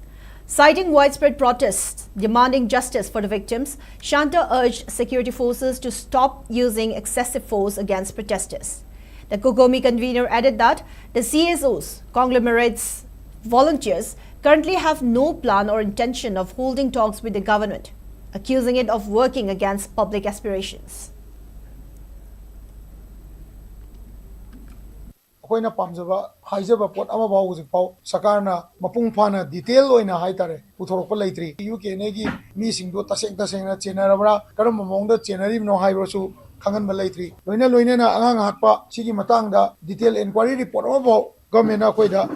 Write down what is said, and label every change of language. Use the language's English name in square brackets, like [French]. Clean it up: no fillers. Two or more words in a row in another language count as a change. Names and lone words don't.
[English] Citing widespread protests demanding justice for the victims, Shanta urged security forces to stop using excessive force against protesters. The COCOMI convener added that the CSOs, conglomerates, volunteers currently have no plan or intention of holding talks with the government, accusing it of working against public aspirations. [Manipuri] ꯑꯩꯈꯣꯏꯅ ꯄꯥꯝꯖꯕ ꯍꯥꯏꯖꯕ ꯄꯣꯠ ꯑꯃ ꯐꯥꯎ ꯍꯧꯖꯤꯛꯐꯥꯎ ꯁꯔꯀꯥꯔꯅ ꯃꯄꯨꯡ ꯐꯥꯅ ꯗꯤꯇꯦꯜ ꯑꯣꯏꯅ ꯍꯥꯏꯇꯥꯔꯦ ꯄꯨꯊꯣꯔꯛꯄ ꯂꯩꯇ꯭ꯔꯤ ꯌꯨꯀꯦꯅꯒꯤ ꯃꯤꯁꯤꯡꯗꯣ ꯇꯁꯦꯡꯅ ꯆꯦꯟꯅꯔꯕ꯭ꯔꯥ ꯀꯔꯝꯕ ꯃꯑꯣꯡꯗ ꯆꯦꯟꯅꯔꯤꯕꯅꯣ ꯍꯥꯏꯕꯁꯨ ꯈꯪꯍꯟꯕ ꯂꯩꯇ꯭ꯔꯤ ꯂꯣꯏꯅꯅ ꯑꯉꯥꯡ ꯍꯥꯠꯄ ꯁꯤꯒꯤ ꯃꯇꯥꯡꯗ [English] detail inquiry report [Manipuri] ꯑꯃ ꯐꯥꯎ ꯒꯚꯔꯟꯃꯦꯟꯠꯅ ꯑꯩꯈꯣꯏꯗ